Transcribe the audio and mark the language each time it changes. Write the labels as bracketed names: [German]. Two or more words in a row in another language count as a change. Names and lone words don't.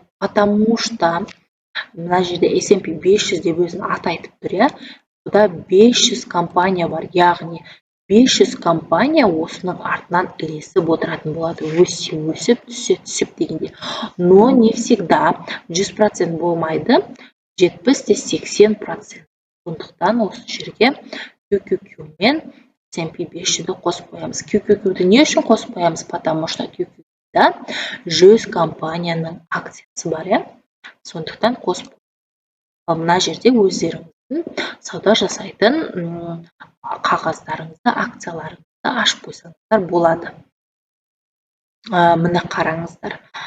[Russian] Потому что [Kazakh] мына жерде S&P 500 деп өзін аты айтып тұр, Бұда 500 компания бар, яғни 500 компания осының артынан ілесіп отыратын болады. Өсіп, түсіп дегенде. [Russian] Но не всегда [Kazakh] 100% болмайды, 70-80%. Сондықтан осы жерге QQQ мен S&P 500-ді қосып қоямыз. QQQ-ді не үшін қосып қоямыз? [Russian] Потому что [Kazakh] QQQ-да 100 компанияның акциясы бар, Сондықтан қосып. Мына жерде өздеріңіздің сауда жасайтын қағаздарыңызды, акцияларыңызды ашып қойсаңыздар болады. Міне қараңыздар.